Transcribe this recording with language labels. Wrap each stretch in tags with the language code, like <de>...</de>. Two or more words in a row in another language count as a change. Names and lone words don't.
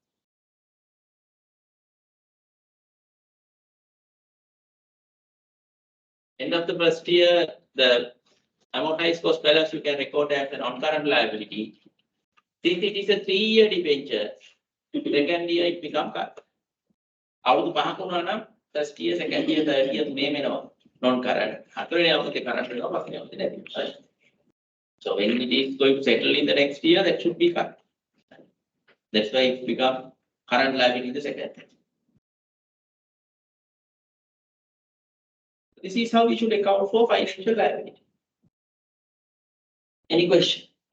<en>End of the first year, the amortized cost balance you can record as a non-current liability. Since it is a 3-year debenture, second year it becomes current.</en> <si>අවුරුදු 5ක වුණා නම්</si> <en>first year, second year, third year</en> <si>තුනේම එනවා non-current. හතරවෙනි අවුරුද්දේ current වෙනවා පස්වෙනි අවුරුද්දේ නැති වෙනවා.</si> <en>So when it is going to settle in the next year, that should be current. That's why it become current liability in the second year. This is how we should account for financial liability. Any question?</en>